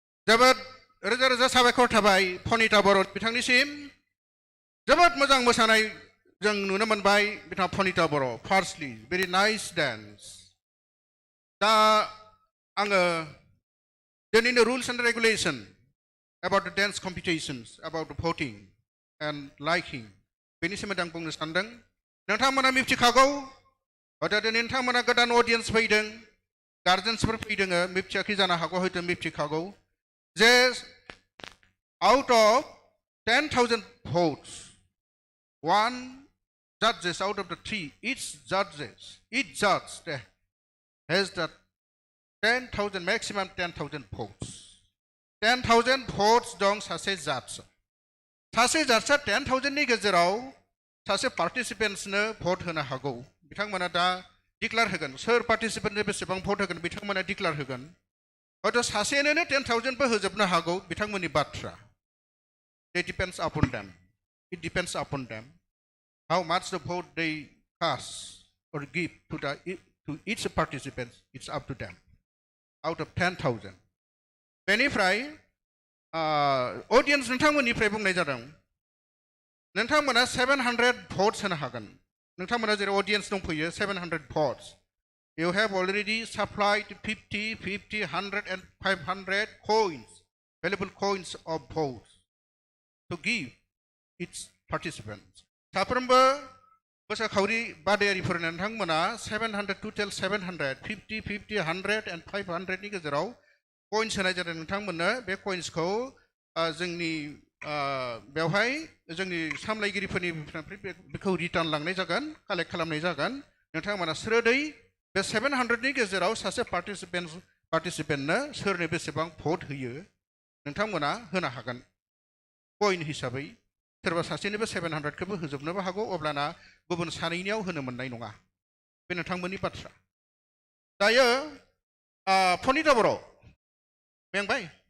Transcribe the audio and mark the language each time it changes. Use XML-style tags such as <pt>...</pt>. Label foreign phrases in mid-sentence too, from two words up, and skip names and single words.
<brx>जोबोद रोजा रोजा साबायखर थाबाय फनिता बर' बिथांनिसिम जोबोद मोजां मोसानाय जों नुनो मोनबाय बिथां फनिता बर'</brx> <en>Firstly very nice dance</en> <brx>दा आङो दिनैनि</brx> <en>rules and regulation about the dance competitions about the voting and liking</en> <brx>बेनि सोमोन्दै आं बुंनो सानदों नोंथांमोना मिथिखागौ हयथ' दिनै नोंथांमोना गोदान अडियन्स फैदों गार्जेन्सफोर फैदों मिथियाखै जानो हागौ हयथ' मिथिखागौ जे</brx> <en>out of 10,000 votes one judges out of the three each judge has the 10,000 maximum 10,000 votes 10,000 votes</en> <brx>dong सासे judge सासे judge 10,000 नि गेजेराव सासे participants नो vote होनो हागौ बिथांमोना दा declare होगोन सोर participant नो बेसेबां vote होगोन बिथांमोना declare होगोन हयथ' सासेनो 10,000 बो होजोबनो हागौ बिथांमोननि बाथ्रा</brx> <en>it depends upon them how much the vote they cast or give to each participant it's up to them out of 10,000</en> <brx>बेनिफ्राय ऑडियन्स नोंथांमोननिफ्राय बुंनाय जादों नोंथांमोना 700 votes होनो हागोन नोंथांमोना जेरै ऑडियन्स दंफैयो 700 votes</brx> <en>you have already supplied 50 100 and 500 coins valuable coins of votes to give its participants</en> <brx>साफ्रोमबो मोसाखावरि बादायारिफोरनो नोंथांमोना</brx> <en>700 total 700 50 100</en> <brx>and 500 नि गेजेराव कॉइन्स होनाय जादों नोंथांमोननो बे कॉइन्सखौ जोंनि बेवहाय जोंनि सामलायगिरिफोरनि बेखौ रिटार्न लांनाय जागोन कालेक्ट खालामनाय जागोन नोंथांमोना स्रोदै बे 700 नि गेजेराव सासे पार्टिसिपेन्टनो सोरनो बेसेबां भट होयो नोंथांमोना होनो हागोन कॉइन हिसाबै सोरबा सासेनोबो 700 खौबो होजोबनोबो हागौ अब्लाना गुबुन सानैनियाव होनो मोननाय नङा बे नोंथांमोननि बाथ्रा दायो फनिता बर' बेंबाय</brx>